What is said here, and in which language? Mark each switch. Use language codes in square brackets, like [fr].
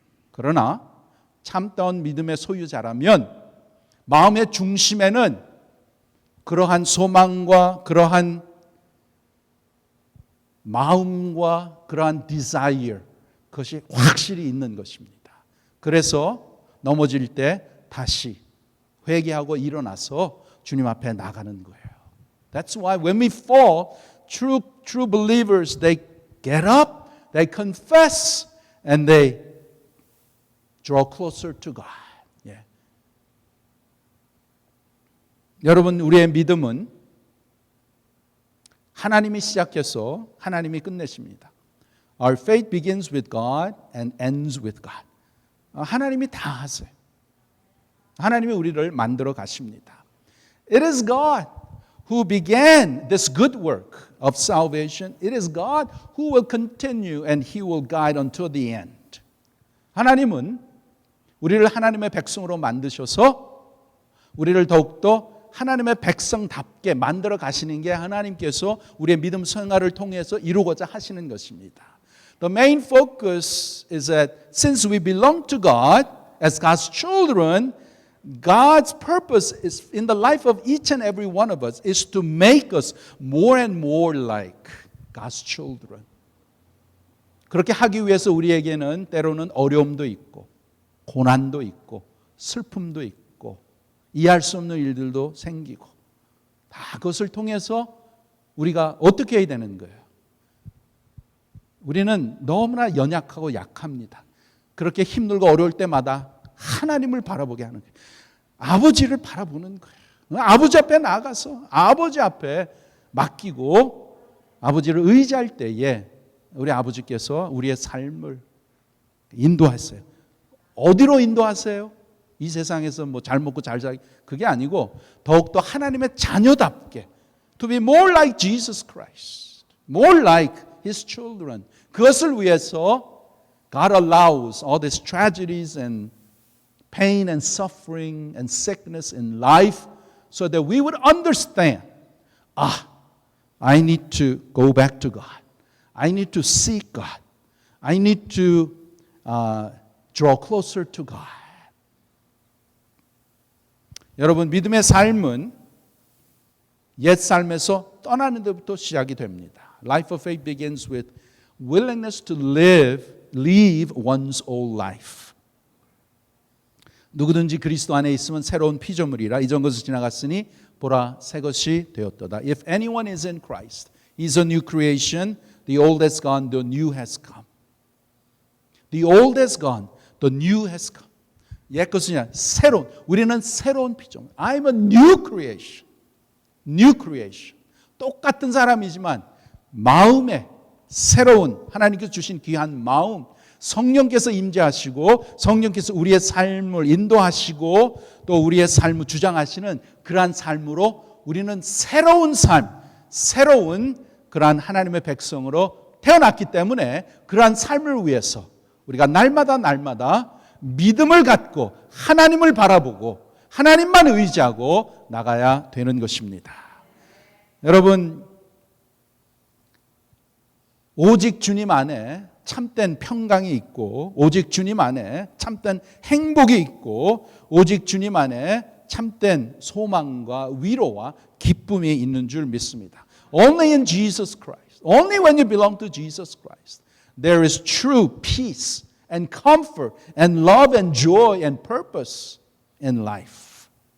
[ko] 그러나 참다운 믿음의 소유자라면 마음의 중심에는 그러한 소망과 그러한 마음과 그러한 desire 그것이 확실히 있는 것입니다. 그래서 넘어질 때 다시 회개하고 일어나서 주님 앞에 나가는 거예요. [en] That's why when we fall, true believers, they get up, they confess, and they draw closer to God. [ko] 예. 여러분, 우리의 믿음은 하나님이 시작해서 하나님이 끝내십니다. [en] Our faith begins with God and ends with God. [ko] 하나님이 다 하세요. 하나님이 우리를 만들어 가십니다. [en] It is God who began this good work of salvation. It is God who will continue and He will guide until the end. [ko] 하나님은 우리를 하나님의 백성으로 만드셔서 우리를 더욱더 하나님의 백성답게 만들어 가시는 게 하나님께서 우리의 믿음 생활을 통해서 이루고자 하시는 것입니다. [en] The main focus is that since we belong to God as God's children, God's purpose is in the life of each and every one of us is to make us more and more like God's children. [ko] 그렇게 하기 위해서 우리에게는 때로는 어려움도 있고 고난도 있고 슬픔도 있고 이해할 수 없는 일들도 생기고 다 그것을 통해서 우리가 어떻게 해야 되는 거예요? 우리는 너무나 연약하고 약합니다. 그렇게 힘들고 어려울 때마다 하나님을 바라보게 하는 거예요. 아버지를 바라보는 거예요. 아버지 앞에 나가서 아버지 앞에 맡기고 아버지를 의지할 때에 우리 아버지께서 우리의 삶을 인도하세요. 어디로 인도하세요? 이 세상에서 뭐 잘 먹고 잘 살기 그게 아니고 더욱더 하나님의 자녀답게 [en] to be more like Jesus Christ, more like His children. [ko] 그것을 위해서 [en] God allows all these tragedies and pain and suffering and sickness in life so that we would understand, I need to go back to God. I need to seek God. I need to draw closer to God. [ko] 여러분, 믿음의 삶은 옛 삶에서 떠나는 데부터 시작이 됩니다. [en] Life of faith begins with willingness to leave one's old life. [ko] 누구든지 그리스도 안에 있으면 새로운 피조물이라 이전 것이 지나갔으니 보라 새 것이 되었도다. [en] If anyone is in Christ, he is a new creation. The old has gone, the new has come. The old has gone, the new has come. [ko] 옛 것은 새로운, 우리는 새로운 피조물. [en] I'm a new creation. New creation. [ko] 똑같은 사람이지만 마음에 새로운 하나님께서 주신 귀한 마음, 성령께서 임재하시고 성령께서 우리의 삶을 인도하시고 또 우리의 삶을 주장하시는 그러한 삶으로 우리는 새로운 삶, 새로운 그러한 하나님의 백성으로 태어났기 때문에 그러한 삶을 위해서 우리가 날마다 믿음을 갖고 하나님을 바라보고 하나님만 의지하고 나가야 되는 것입니다. 여러분, 오직 주님 안에 참된 평강이 있고 오직 주님 안에 참된 행복이 있고 오직 주님 안에 참된 소망과 위로와 기쁨이 있는 줄 믿습니다. [en] Only in Jesus Christ, only when you belong to Jesus Christ, there is true peace and comfort and love and joy and purpose in life.